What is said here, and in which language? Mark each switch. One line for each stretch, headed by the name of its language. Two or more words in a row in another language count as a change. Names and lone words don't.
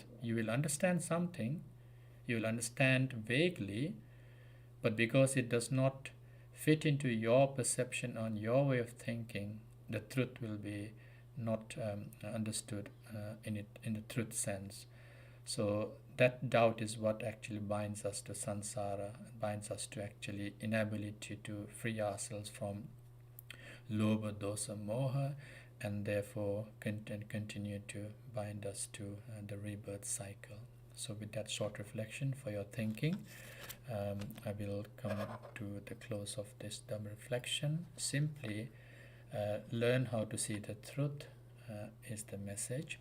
English: You will understand something, you will understand vaguely, but because it does not fit into your perception on your way of thinking, the truth will be not understood in the truth sense. So that doubt is what actually binds us to samsara, binds us to actually inability to free ourselves from
Pali: lobha, dosa, moha,
English: and therefore continue to bind us to the rebirth cycle. So with that short reflection for your thinking, I will come to the close of this Dhamma reflection. Simply learn how to see the truth is the message.